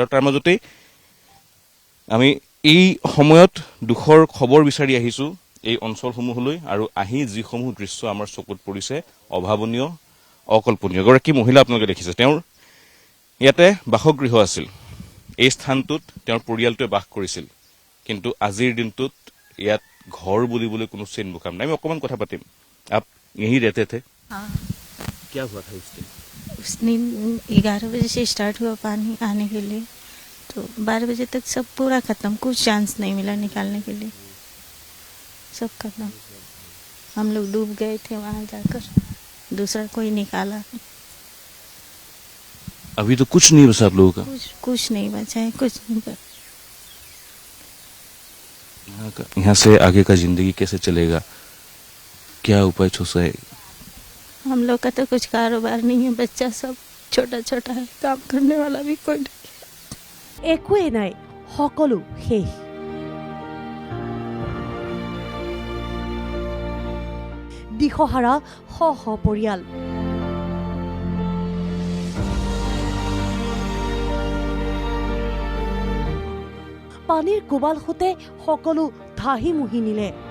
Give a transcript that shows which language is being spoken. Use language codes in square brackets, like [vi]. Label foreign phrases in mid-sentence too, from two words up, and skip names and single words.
[as] আৰু তাৰ মাজতেই আমি এই সময়ত দুখৰ খবৰ বিচাৰি আহিছো এই অঞ্চলসমূহলৈ, আৰু আহি যিসমূহ দৃশ্য আমাৰ চকুত পৰিছে অভাৱনীয়, অকল্পনীয়। এগৰাকী মহিলা আপোনালোকে দেখিছে, তেওঁৰ ইয়াতে বাসগৃহ আছিল, এই স্থানটোত তেওঁৰ পৰিয়ালটোৱে বাস কৰিছিল, কিন্তু আজিৰ দিনটোত ইয়াত ঘৰ বুলিবলৈ কোনো চিন মুকাম নাই। আমি অকণমান কথা পাতিম। [hi] आप यहीं रहते थे? हाँ, क्या हुआ था उस दिन? उस दिन 11 बजे से स्टार्ट हुआ पानी आने के लिए, तो 12 बजे तक सब पूरा खत्म, कुछ चांस नहीं मिला निकालने के लिए, सब खत्म। हम लोग डूब गए थे वहाँ जाकर, दूसरा कोई निकाला नहीं। अभी तो कुछ नहीं बचा आप लोगों का? कुछ नहीं बचा है, कुछ नहीं बचा। यहाँ से आगे का जिंदगी कैसे चलेगा, क्या उपाय छोसा है? हम लोग का तो कुछ कारोबार नहीं है, बच्चा सब छोटा छोटा है, काम करने वाला भी कोई नहीं। [as] একোৱে নাই, সকলো শেষ। দিশহাৰা শ শ পৰিয়াল। পানীৰ কোবাল সোঁতে সকলো ধাহি মুহি নিলে।